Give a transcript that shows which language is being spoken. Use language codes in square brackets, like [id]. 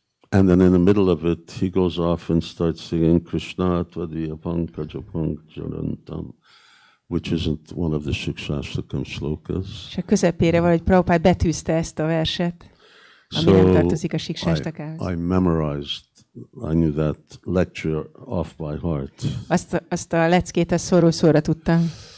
[en] And then in the middle of it, he goes off and starts singing [sa] Krishna Tvadiya Pankaja Pankajarantam, [en] which isn't one of the Shikshashtakam shlokas. [hu] És a közepére valahogy Prabhupada betűzte ezt a verset, ami nem tartozik a Shikshástakához. [en] I memorized. I knew that lecture off by heart. [hu] Azt a leckét szóról szóra tudtam.